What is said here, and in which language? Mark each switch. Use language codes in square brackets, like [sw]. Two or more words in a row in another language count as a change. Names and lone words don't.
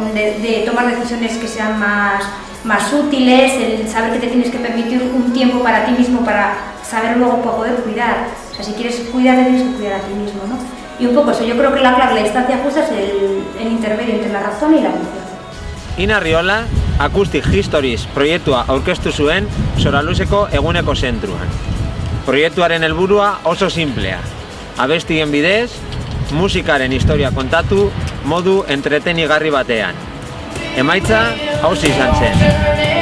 [es] De tomar decisiones que sean más útiles, el saber que te tienes que permitir un tiempo para ti mismo para saber luego poder cuidar. O sea, si quieres cuidar, te tienes que cuidar a ti mismo, ¿no? Y un poco eso, yo creo que la clave, la distancia justa es el intermedio entre la razón y la emoción. [eu] Ina Riola, Acoustic Histories proiektua aurkeztu zuen Soraluzeko eguneko zentruan. Proiektuaren helburua oso simplea. Abestien bidez, musikaren historia kontatu modu entretenigarri batean. Emaitza, hauxe izan zen.